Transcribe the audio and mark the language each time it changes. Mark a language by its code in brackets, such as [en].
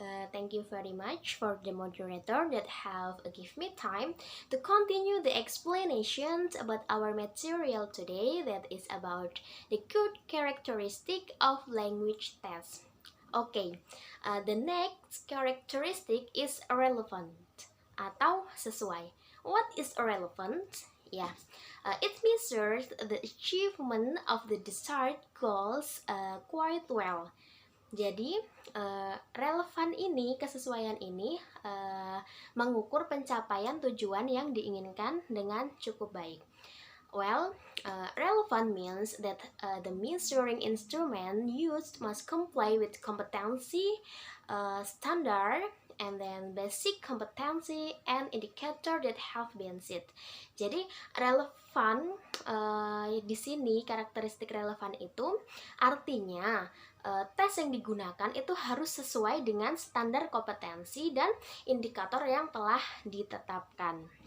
[en] Thank you very much for the moderator that have give me time to continue the explanations about our material today, that is about the good characteristic of language test. Okay, the next characteristic is relevant [id] atau sesuai. [en] What is relevant? Yeah, it measures the achievement of the desired goals quite well. [id] Jadi, relevan ini, kesesuaian ini mengukur pencapaian tujuan yang diinginkan dengan cukup baik. [en] Well, relevant means that the measuring instrument used must comply with competency standard and then basic competency and indicator that have been set. [id] Jadi relevan di sini, karakteristik relevan itu artinya tes yang digunakan itu harus sesuai dengan standar kompetensi dan indikator yang telah ditetapkan.